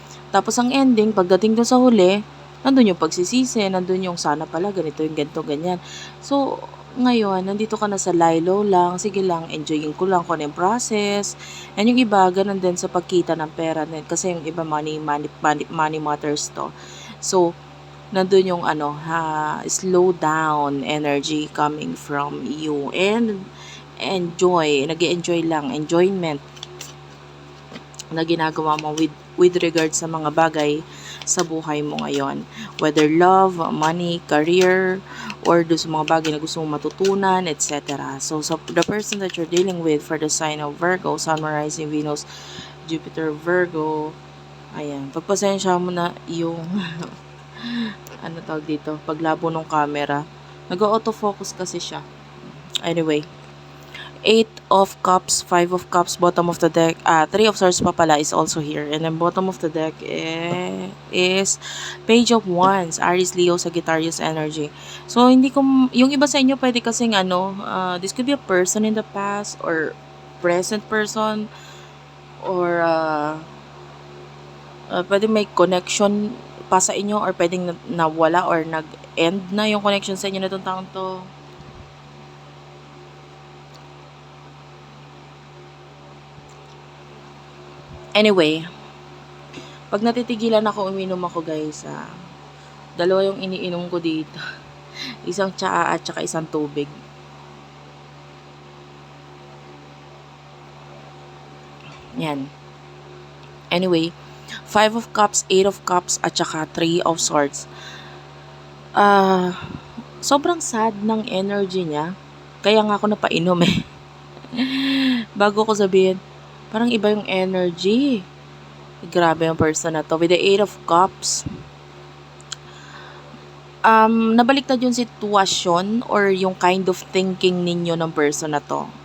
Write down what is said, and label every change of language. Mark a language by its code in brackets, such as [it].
[tl] Tapos ang ending, pagdating doon sa huli, nandun yung pagsisisi, nandun yung sana pala, ganito yung ganito, ganyan. So, ngayon, nandito ka na sa lie-low lang, sige lang, enjoying ko lang kung ano yung process. And yung iba, ganun din sa pagkita ng pera. Kasi yung iba, [en] money matters to. So, [tl] nandun yung [en] slow down energy coming from you. [tl] And enjoy, nag-enjoy lang, enjoyment na ginagawa mo [en] with regard [tl] sa mga bagay sa buhay mo ngayon. [en] Whether love, money, career, or do [tl] sa mga bagay na gusto mong matutunan, etc. [en] So, the person that you're dealing with for the sign of Virgo, Sun, Moon, Rising, Venus, Jupiter, Virgo, ayan, [tl] pagpasensya mo na yung ano tawag dito, paglabo ng camera. Nag-autofocus kasi siya. [en] Anyway, 8 of Cups, 5 of Cups, bottom of the deck, 3 of Swords pa pala is also here. And then bottom of the deck is Page of Wands, Aries, Leo, Sagittarius energy. [tl] So, hindi ko, yung iba sa inyo pwede kasing [en] this could be a person in the past or present person [tl] or pwede may connection pa sa inyo or pwedeng nawala or nag-end na yung connection sa inyo na itong taong to. Anyway, pag natitigilan ako, uminom ako guys. Dalawa yung iniinom ko dito. Isang tsaa at saka isang tubig. Yan. Anyway, 5 of Cups, 8 of Cups, at saka 3 of Swords. Sobrang sad ng energy niya. Kaya nga ako napainom eh. Bago ko sabihin, parang iba yung energy. Grabe yung person na to. [en] With the 8 of Cups, [tl] nabaliktad yung sitwasyon or yung kind of thinking ninyo ng person na to.